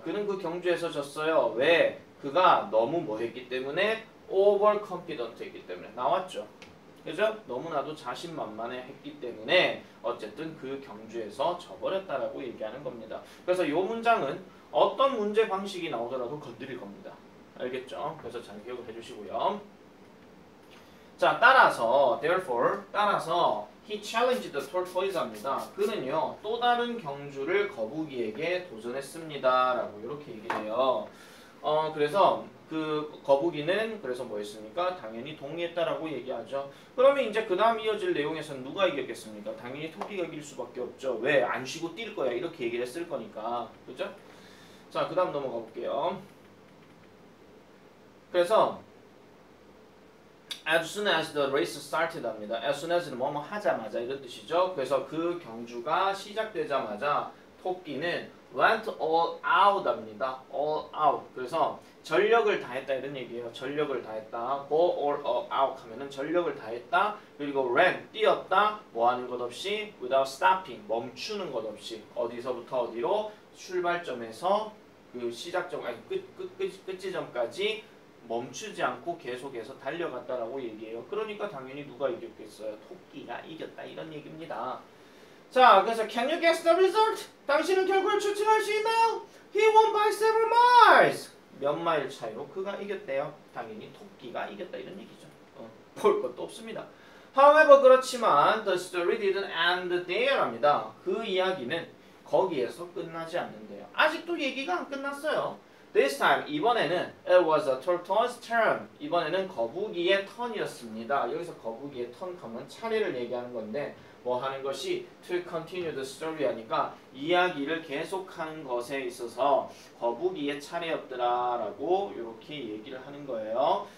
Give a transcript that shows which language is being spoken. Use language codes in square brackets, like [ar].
[ko] 그는 그 경주에서 졌어요. 왜? 그가 너무 뭐 했기 때문에 overconfident 했기 때문에 나왔죠. 그죠? 너무나도 자신만만해 했기 때문에 어쨌든 그 경주에서 져버렸다라고 얘기하는 겁니다. 그래서 이 문장은 어떤 문제 방식이 나오더라도 건드릴 겁니다. 알겠죠? 그래서 잘 기억을 해주시고요. 자, 따라서 [en] therefore [ko] 따라서 [en] he challenged the tortoise [ko] 합니다. 그는요 또 다른 경주를 거북이에게 도전했습니다. 라고 이렇게 얘기해요. 그래서 그 거북이는 그래서 뭐 했습니까? 당연히 동의했다라고 얘기하죠. 그러면 이제 그 다음 이어질 내용에서는 누가 이겼겠습니까? 당연히 토끼가 이길 수밖에 없죠. 왜? 안 쉬고 뛸 거야. 이렇게 얘기를 했을 거니까. 그죠? 자, 그 다음 넘어가 볼게요. 그래서 [en] as soon as the race started [ko] 합니다. as soon as는 뭐뭐 하자마자 이런 뜻이죠. 그래서 그 경주가 시작되자마자 토끼는 [en] went all out [ko] 합니다. all out. 그래서 전력을 다했다 이런 얘기예요. 전력을 다했다. [en] go all out [ko] 하면은 전력을 다했다. 그리고 ran 뛰었다. 뭐 하는 것 없이 [en] without stopping [ko] 멈추는 것 없이 어디서부터 어디로 출발점에서 그 시작점 아니 끝 지점까지 멈추지 않고 계속해서 달려갔다라고 얘기해요. 그러니까 당연히 누가 이겼겠어요? 토끼가 이겼다 이런 얘기입니다. 자, 그래서 [en] can you guess the result? [ko] 당신은 결과를 추측할 수 있나요? [en] He won by several miles. [ko] 몇 마일 차이로 그가 이겼대요. 당연히 토끼가 이겼다 이런 얘기죠. 볼 것도 없습니다. [en] However, [ko] 그렇지만 [en] the story didn't end there [ko] 합니다. 그 이야기는 거기에서 끝나지 않는데요. 아직도 얘기가 안 끝났어요. [en] This time, [ko] 이번에는 [en] it was a tortoise turn. [ko] 이번에는 거북이의 턴이었습니다. 여기서 거북이의 턴 하면 차례를 얘기하는 건데 뭐 하는 것이 [en] to continue the story [ko] 하니까 이야기를 계속하는 것에 있어서 거북이의 차례였더라 라고 이렇게 얘기를 하는 거예요.